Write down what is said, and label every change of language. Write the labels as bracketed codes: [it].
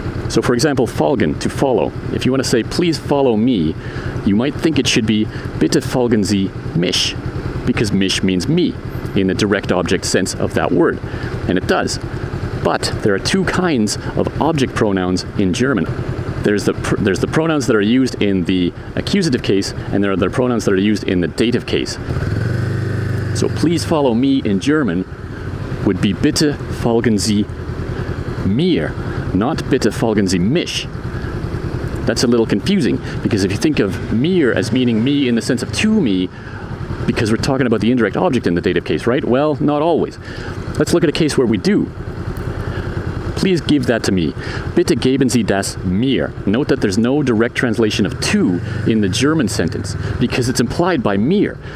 [en] So for example, folgen, to follow. If you want to say, please follow me, you might think it should be, [de] bitte folgen Sie mich, [en] because mich means me in the direct object sense of that word. And it does. But there are two kinds of object pronouns in German. There's the pronouns that are used in the accusative case, and there are the pronouns that are used in the dative case. So please follow me in German would be [de] bitte folgen Sie mir, [en] not [de] bitte folgen Sie mich. [en] That's a little confusing, because if you think of mir as meaning me in the sense of to me, because we're talking about the indirect object in the dative case, right? Well, not always. Let's look at a case where we do. Please give that to me. [de] Bitte geben Sie das mir. [en] Note that there's no direct translation of to in the German sentence, because it's implied by mir.